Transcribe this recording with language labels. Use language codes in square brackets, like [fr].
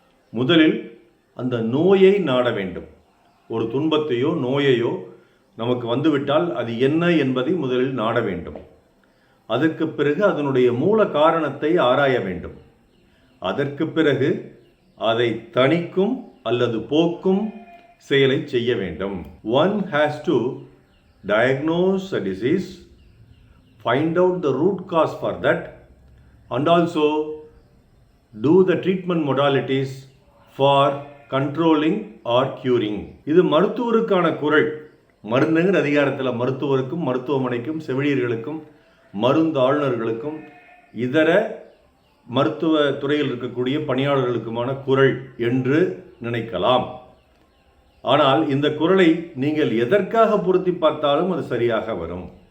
[ta] முதலில் அந்த நோயை நாட வேண்டும். ஒரு துன்பத்தையோ நோயையோ நமக்கு வந்துவிட்டால் அது என்ன என்பதை முதலில் நாட வேண்டும். அதற்கு பிறகு அதனுடைய மூல காரணத்தை ஆராய வேண்டும். அதற்கு பிறகு அதை தணிக்கும் அல்லது போக்கும் செயலை செய்ய வேண்டும். [en] One has to diagnose a disease, find out the root cause for that, and also do the treatment modalities for controlling or curing. [ta] இது மருத்துவருக்கான குறள். மருந்துங்கிற அதிகாரத்தில் மருத்துவருக்கும் மருத்துவமனைக்கும் செவிலியர்களுக்கும் மருந்தாளுநர்களுக்கும் இதர மருத்துவ துறையில் இருக்கக்கூடிய பணியாளர்களுக்குமான குறள் என்று நினைக்கலாம். ஆனால் இந்த குறளை நீங்கள் எதற்காக பொருத்தி பார்த்தாலும் அது சரியாக வரும்.